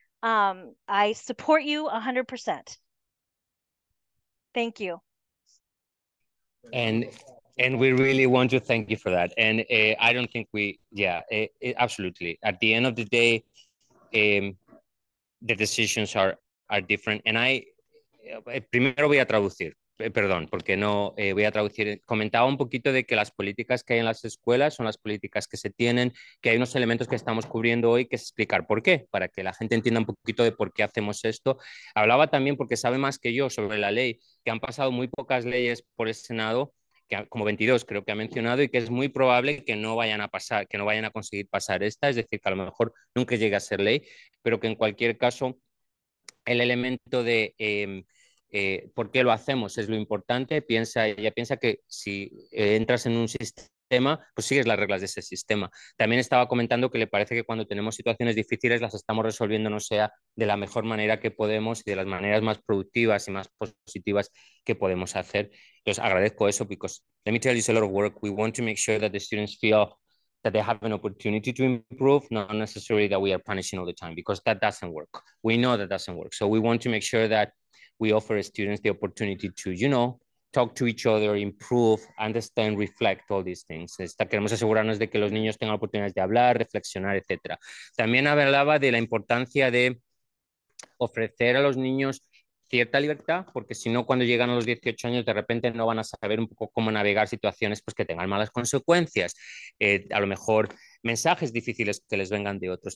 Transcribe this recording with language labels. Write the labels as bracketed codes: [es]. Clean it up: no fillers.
[en] I support you 100%. Thank you. And we really want to thank you for that. And I don't think absolutely. At the end of the day, the decisions are different. [es] And primero voy a traducir. Perdón, porque no voy a traducir. Comentaba un poquito de que las políticas que hay en las escuelas son las políticas que se tienen, que hay unos elementos que estamos cubriendo hoy, que es explicar por qué, para que la gente entienda un poquito de por qué hacemos esto. Hablaba también, porque sabe más que yo sobre la ley, que han pasado muy pocas leyes por el Senado, que como 22 creo que ha mencionado, y que es muy probable que no vayan a pasar, que no vayan a conseguir pasar esta, es decir, que a lo mejor nunca llegue a ser ley, pero que en cualquier caso el elemento de por qué lo hacemos es lo importante. Ella piensa que si entras en un sistema, pues sigues las reglas de ese sistema. También estaba comentando que le parece que cuando tenemos situaciones difíciles las estamos resolviendo, no sea de la mejor manera que podemos y de las maneras más productivas y más positivas que podemos hacer. Entonces agradezco eso, [en] because let me tell you, it's a lot of work. We want to make sure that the students feel that they have an opportunity to improve, not necessarily that we are punishing all the time, because that doesn't work. We know that doesn't work. So we want to make sure that we offer students the opportunity to, talk to each other, improve, understand, reflect, all these things. [es] Queremos asegurarnos de que los niños tengan oportunidades de hablar, reflexionar, etc. También hablaba de la importancia de ofrecer a los niños cierta libertad, porque si no, cuando llegan a los 18 años, de repente no van a saber un poco cómo navegar situaciones pues, que tengan malas consecuencias, a lo mejor mensajes difíciles que les vengan de otros.